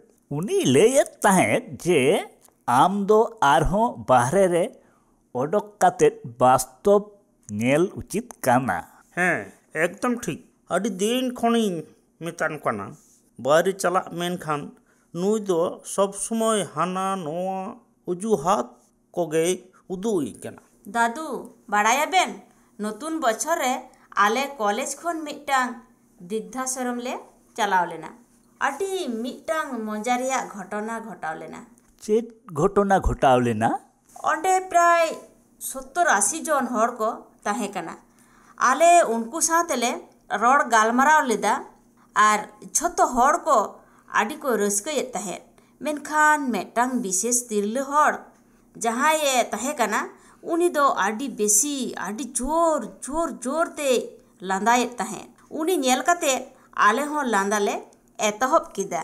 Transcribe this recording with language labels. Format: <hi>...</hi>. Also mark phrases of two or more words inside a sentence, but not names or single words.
<sat>ᱩᱱᱤ ᱞᱟᱹᱭᱮᱫ ᱛᱟᱦᱮᱸᱫ ᱡᱮ ᱟᱢ ᱫᱚ ᱟᱨᱦᱚᱸ ᱵᱟᱦᱨᱮ ᱨᱮ ᱚᱰᱚᱠ ᱠᱟᱛᱮᱫ ᱵᱟᱥᱛᱚᱵ ᱧᱮᱞ ᱩᱪᱤᱛ ᱠᱟᱱᱟ ᱦᱮᱸ ᱮᱠᱫᱚᱢ ᱴᱷᱤᱠ ᱟᱹᱰᱤ ᱫᱤᱱ ᱠᱷᱚᱱᱤᱧ ᱢᱮᱛᱟᱱ ᱠᱟᱱᱟ ᱵᱟᱭᱨᱮ ᱪᱟᱞᱟᱜ ᱢᱮᱱᱠᱷᱟᱱ ᱱᱩᱭ ᱫᱚ ᱥᱚᱵ ᱥᱚᱢᱚᱭ ᱦᱟᱱᱟ ᱱᱚᱣᱟ ᱚᱡᱩᱦᱟᱛ ᱠᱚᱜᱮᱭ ᱩᱫᱩᱜ ᱠᱟᱱᱟ ᱫᱟᱫᱩ ᱵᱟᱲᱟᱭᱟᱵᱮᱱ ᱱᱚᱛᱩᱱ ᱵᱚᱪᱷᱚᱨᱮ ᱟᱞᱮ ᱠᱚᱞᱮᱡᱽ ᱠᱷᱚᱱ ᱢᱤᱫᱴᱟᱝ ᱵᱨᱤᱫᱽᱫᱷᱟᱥᱨᱚᱢ ᱞᱮ ᱪᱟᱞᱟᱣ ᱞᱮᱱᱟ ᱟᱹᱴᱤ ᱢᱤᱫᱴᱟᱝ ᱢᱚᱡᱟᱨᱤᱭᱟ ᱜᱷᱚᱴᱚᱱᱟ ᱜᱷᱚᱴᱟᱣ ᱞᱮᱱᱟ ᱪᱮᱫ ᱜᱷᱚᱴᱚᱱᱟ ᱜᱷᱚᱴᱟᱣ ᱞᱮᱱᱟ ᱚᱸᱰᱮ ᱯᱨᱟᱭ 70-80 জন ᱦᱚᱲ ᱠᱚ ᱛᱟᱦᱮᱸ ᱠᱟᱱᱟ ᱟᱞᱮ ᱩᱱᱠᱩ ᱥᱟᱶᱛᱮᱞᱮ ᱨᱚᱲ ᱜᱟᱞᱢᱟᱨᱟᱣ ᱞᱮᱫᱟ ᱟᱨ ᱡᱷᱚᱛᱚ ᱦᱚᱲ ᱠᱚ ᱟᱹᱰᱤ ᱠᱚ ᱨᱟᱹᱥᱠᱟᱹᱭᱮᱫ ᱛᱟᱦᱮᱸᱫ ᱢᱮᱱᱠᱷᱟᱱ ᱢᱤᱫᱴᱟᱝ ᱵᱤᱥᱮᱥ ᱛᱤᱨᱞᱟᱹ ᱦᱚᱲ ᱡᱟᱦᱟᱸᱭᱮ ᱛᱟᱦᱮᱸ ᱠᱟᱱᱟ ᱩᱱᱤ ᱫᱚ ᱟᱹᱰᱤ ᱵᱮᱥᱤ ᱟᱹᱰᱤ ᱡᱳᱨ ᱛᱮ ᱞᱟᱸᱫᱟᱭᱮᱫ ᱛᱟᱦᱮᱸᱫ ᱩᱱᱤ ᱧᱮᱞ ᱠᱟᱛᱮᱫ ᱟᱞᱮ ᱦᱚᱸ ᱞᱟᱸᱫᱟ ᱞᱮ ᱮᱛᱚᱦᱚᱵ ᱠᱮᱫᱟ</sat>